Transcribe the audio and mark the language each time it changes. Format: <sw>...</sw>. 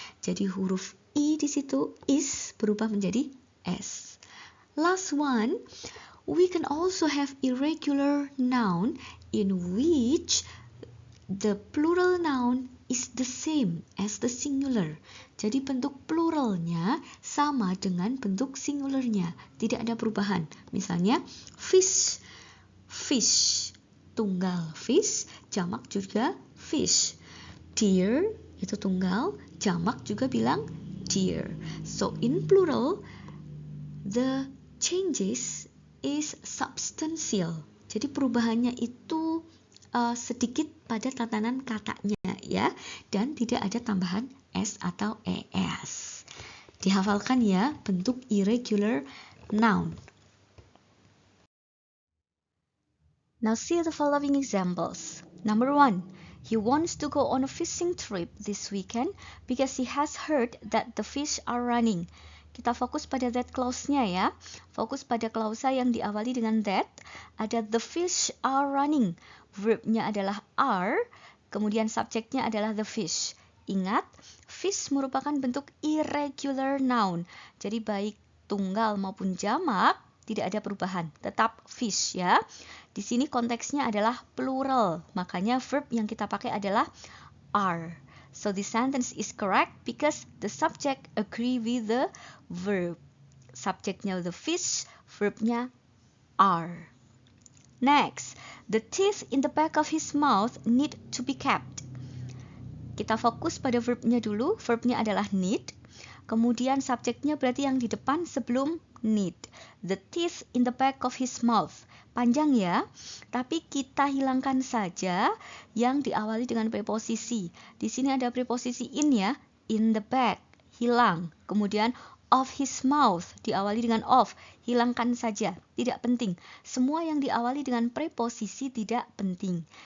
<id>Jadi huruf I di situ is berubah menjadi S.</id> <en>Last one, we can also have irregular noun in which the plural noun is the same as the singular.</en> <id>Jadi bentuk pluralnya sama dengan bentuk singularnya, tidak ada perubahan. Misalnya fish, fish, tunggal fish, jamak juga fish. Deer itu tunggal, jamak juga bilang deer.</id> <en>So in plural, the changes is substantial.</en> <id>Jadi perubahannya itu sedikit pada tatanan katanya ya, dan tidak ada tambahan S atau ES. Dihafalkan ya bentuk irregular noun.</id> <en>Now see the following examples. Number 1, He wants to go on a fishing trip this weekend because he has heard that the fish are running.</en> <id>Kita fokus pada that clause-nya ya. Fokus pada klausa yang diawali dengan that. Ada the fish are running. Verb-nya adalah are. Kemudian subjeknya adalah the fish. Ingat, fish merupakan bentuk irregular noun. Jadi baik tunggal maupun jamak tidak ada perubahan. Tetap fish ya. Di sini konteksnya adalah plural. Makanya verb yang kita pakai adalah are.</id> <en>So the sentence is correct because the subject agree with the verb.</en> <id>Subjeknya the fish, verbnya are.</id> <en>Next, the teeth in the back of his mouth need to be kept.</en> <id>Kita fokus pada verbnya dulu. Verbnya adalah need. Kemudian subjeknya berarti yang di depan sebelum need. The teeth in the back of his mouth. Panjang ya, tapi kita hilangkan saja yang diawali dengan preposisi. Di sini ada preposisi in ya, in the back, hilang. Kemudian of his mouth, diawali dengan of, hilangkan saja, tidak penting. Semua yang diawali dengan preposisi tidak penting.</id>